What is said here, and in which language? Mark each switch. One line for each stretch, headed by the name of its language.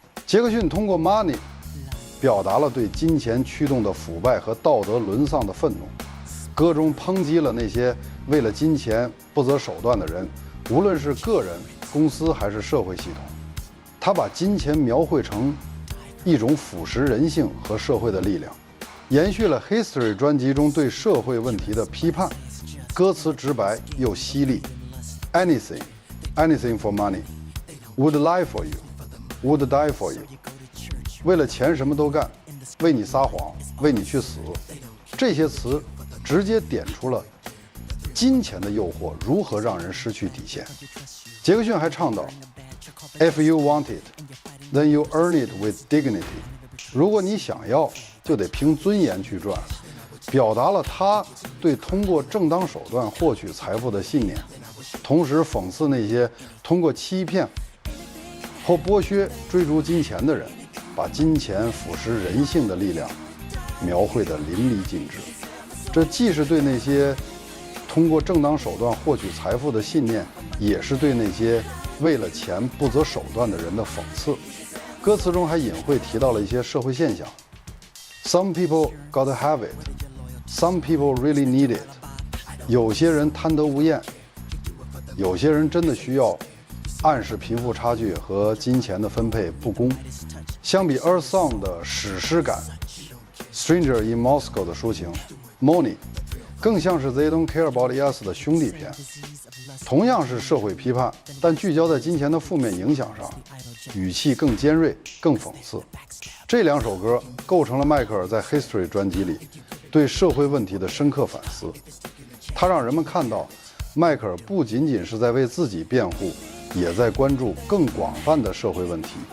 Chinese: 杰克逊通过《Money》表达了对金钱驱动的腐败和道德沦丧的愤怒，歌中抨击了那些为了金钱不择手段的人，无论是个人、公司还是社会系统。他把金钱描绘成一种腐蚀人性和社会的力量，延续了 History 专辑中对社会问题的批判。歌词直白又犀利 ，
English: Anything for money, would lie for you,
Chinese: would die for you。为了钱什么都干，为你撒谎，为你去死。这些词直接点出了金钱的诱惑如何让人失去底线。杰克逊还倡导 ，
English: If you want it, then you earn it with dignity。
Chinese: 如果你想要，就得凭尊严去赚。表达了他对通过正当手段获取财富的信念，同时讽刺那些通过欺骗或剥削追逐金钱的人，把金钱腐蚀人性的力量描绘得淋漓尽致。这既是对那些通过正当手段获取财富的信念，也是对那些为了钱不择手段的人的讽刺。歌词中还隐晦提到了一些社会现象 ：
English: Some people gotta have it, some people really need it。
Chinese: 有些人贪得无厌，有些人真的需要，暗示贫富差距和金钱的分配不公。相比 Earth Song 的史诗感 ，Stranger in Moscow 的抒情 ，Money 更像是 They Don't Care About Us 的兄弟片。同样是社会批判，但聚焦在金钱的负面影响上，语气更尖锐、更讽刺。这两首歌构成了迈克尔在 History 专辑里对社会问题的深刻反思。他让人们看到，迈克尔不仅仅是在为自己辩护，也在关注更广泛的社会问题。